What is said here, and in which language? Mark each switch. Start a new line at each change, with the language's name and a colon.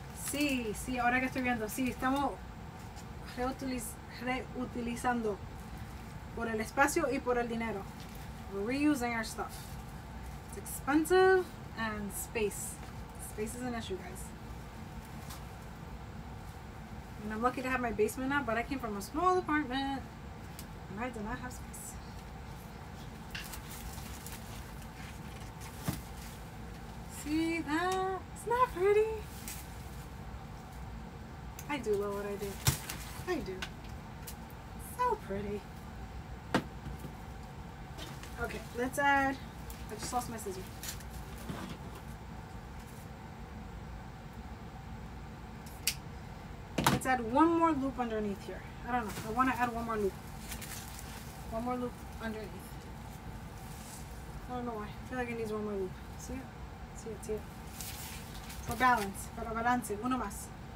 Spanish: Sí, sí, ahora que estoy viendo, sí, estamos reutilizando por el espacio y por el dinero.
English: We're reusing our stuff. It's expensive and space. Space is an issue, guys. And I'm lucky to have my basement now, but I came from a small apartment and I did not have space. See that? It's not pretty. I do love what I do. I do. So pretty. Okay, let's add, I just lost my scissors. Let's add one more loop underneath here. I don't know, I want to add one more loop. One more loop underneath. I don't know why. I feel like it needs one more loop. See it? See it, see it. For balance,
Spanish: para balance, uno más.